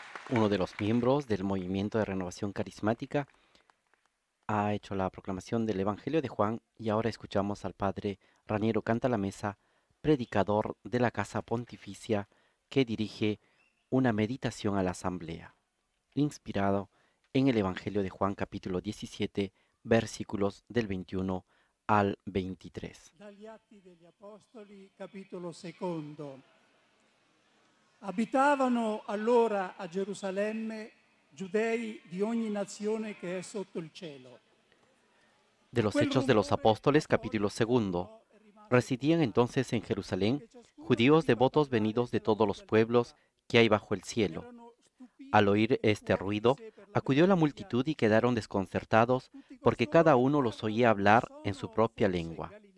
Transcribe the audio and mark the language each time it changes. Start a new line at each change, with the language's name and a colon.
Spanish: Uno de los miembros del Movimiento de Renovación Carismática ha hecho la proclamación del Evangelio de Juan y ahora escuchamos al padre Rainiero Cantalamessa, predicador de la Casa Pontificia, que dirige una meditación a la asamblea, inspirado en el Evangelio de Juan capítulo 17, versículos del 21 al 23.
Italian: Dagli Atti degli Apostoli, capitolo 2. Abitavano allora a Gerusalemme giudei di ogni nazione che è sotto il cielo.
Spanish: De los Hechos de los Apóstoles, capítulo 2. Residían entonces en Jerusalén judíos devotos venidos de todos los pueblos que hay bajo el cielo. Al oír este ruido, acudió la multitud y quedaron desconcertados porque cada uno los oía hablar en su propia lengua.